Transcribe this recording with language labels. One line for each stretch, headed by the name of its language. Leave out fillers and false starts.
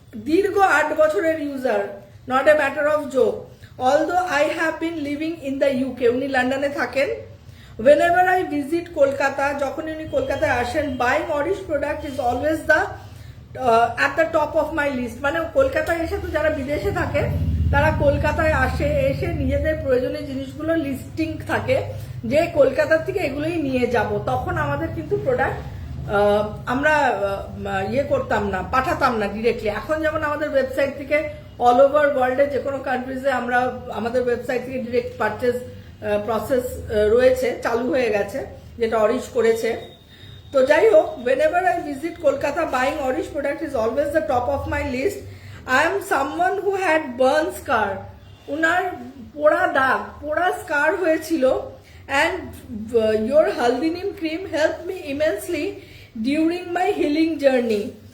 Bangla: দীর্ঘ 8 বছরের user,
English: not a matter of joke. Although I have been living in the UK,
Bangla: উনি লন্ডনে থাকেন।
English: Whenever I visit Kolkata,
Bangla: যখন উনি কলকাতায় আসেন,
English: buying Orish product is always the at the top of my list.
Bangla: মানে কলকাতায় এসে তো যারা বিদেশে থাকে তারা কলকাতায় আসে, এসে নিজেদের প্রয়োজনীয় জিনিসগুলো লিস্টিং থাকে যে কলকাতা থেকে এগুলোই নিয়ে যাব। তখন আমাদের কিন্তু প্রোডাক্ট আমরা ইয়ে করতাম না, পাঠাতাম না ডিরেক্টলি। এখন যেমন আমাদের ওয়েবসাইট থেকে অল ওভার ওয়ার্ল্ডে যে কোনো কান্ট্রিজে আমরা আমাদের ওয়েবসাইট থেকে ডিরেক্ট পারচেজ প্রসেস রয়েছে, চালু হয়ে গেছে, যেটা অরিশ করেছে। তো যাই হোক,
English: whenever I visit Kolkata, buying Orish product is always the top of my list. I am someone who had burn scar.
Bangla: উনার পোড়া দাগ, পোড়া স্কার হয়েছিল,
English: and your Haldi Neem cream helped me immensely during my healing journey.